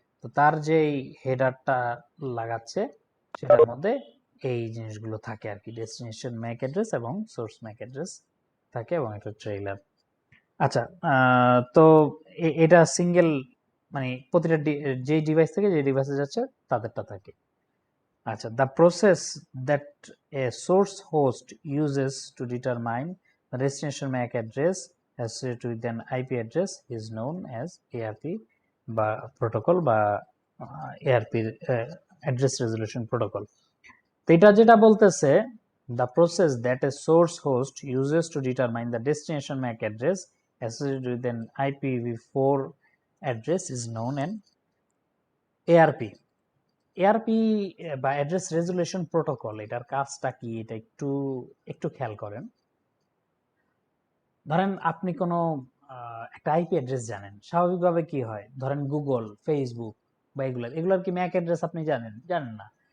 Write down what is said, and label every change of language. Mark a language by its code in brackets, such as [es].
[bn] তো তার যে হেডারটা লাগাচ্ছে সেটার মধ্যে এই জিনিসগুলো থাকে আর কি, ডেস্টিনেশন ম্যাক অ্যাড্রেস এবং সোর্স ম্যাক অ্যাড্রেস থাকে এবং এটা ট্রেইলার। আচ্ছা, তো এটা সিঙ্গেল মানে প্রতিটা যে ডিভাইস থেকে যে ডিভাইসে যাচ্ছে তাদেরটা থাকে। [en] আচ্ছা, the process that a source host uses to determine the destination MAC address associated with an IP address is known as ARP বা protocol বা ARP address resolution protocol. [bn] তো এটা যেটা বলতেছে, [en] the process that a source host uses to determine the destination MAC address associated with an IPv4 address is known as ARP. [bn] ARP বা address resolution protocol, এটার কাজটা কি এটা একটু একটু খেয়াল করেন। ধরেন আপনি কোনো একটা আইপি অ্যাড্রেস জানেন, স্বাভাবিকভাবে কি হয়, ধরেন গুগল, ফেসবুক বা এগুলার কি ম্যাক অ্যাড্রেস আপনি জানেন না।